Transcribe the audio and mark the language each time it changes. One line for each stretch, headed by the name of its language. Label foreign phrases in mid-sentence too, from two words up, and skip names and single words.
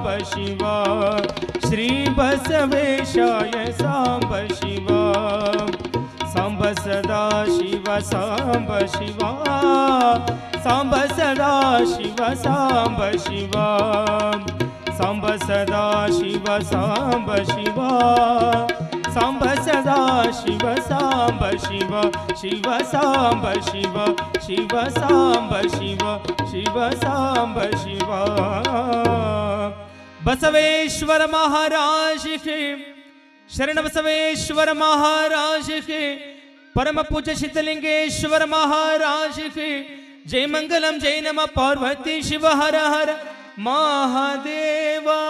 Sanskrit: ಶಿವ, ಶ್ರೀ ಬಸವೇಶಾಯ ಸಾಂಬ ಶಿವ, ಸಾಂಬ ಸದಾ ಶಿವ ಸಾಂಬ ಶಿವ, ಸಾಂಬ ಸದಾ ಶಿವ ಸಾಂಬ ಶಿವ, ಸಾಂಬ ಸದಾ ಶಿವ ಸಾಂಬ ಶಿವ, ಸಾಂಬ ಸದಾ ಶಿವ ಸಾಂಬ ಶಿವ, ಶಿವ ಸಾಂಬ ಶಿವ, ಶಿವ ಸಾಂಬ ಶಿವ, ಶಿವ ಸಾಂಬ ಶಿವ.
Hindi: बसवेश्वर महाराज की, शरण बसवेश्वर महाराज की, परम पूज्य सिद्धलिंगेश्वर महाराज की जय.
Sanskrit: ಮಂಗಲಂ ಜೈ ನಮ ಪಾರ್ವತಿ ಶಿವ ಹರ ಹರ ಮಹಾದೇವ.